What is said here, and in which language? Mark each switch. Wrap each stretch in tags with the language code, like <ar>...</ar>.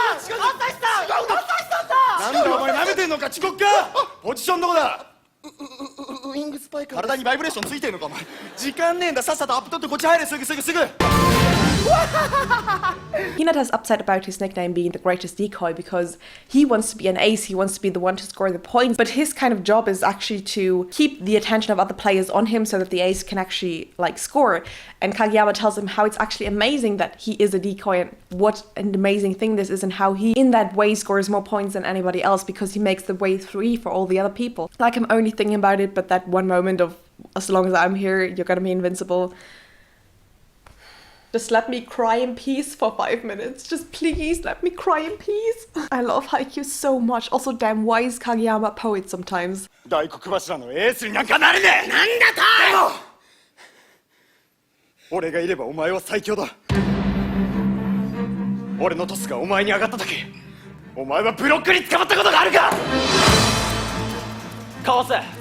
<ja>なんだお前舐めてんのか、遅刻か。ポジションどこだ。ウイングスパイク。体にバイブレーションついてんのかお前。時間ねえんだ、さっさとアップ取ってこっち入れ。すぐ。</ja> <en>Hinata's upset about his nickname being the greatest decoy because he wants to be an ace, he wants to be the one to score the points, but his kind of job is actually to keep the attention of other players on him so that the ace can actually score. And Kageyama tells him how it's actually amazing that he is a decoy and what an amazing thing this is and how he in that way scores more points than anybody else because he makes the way free for all the other people. I'm only thinking about it, but that one moment of as long as I'm here, you're gonna be invincible. Just let me cry in peace for 5 minutes. Just please let me cry in peace. I love Haikyuu so much. Also, damn, why is Kageyama a poet sometimes?</en> <ja>大黒柱のエースになんかなれねえ。なんだと。でも俺がいればお前は最強だ。俺のトスがお前に上がった時、お前はブロックに捕まったことがあるか。かわせ。</ja>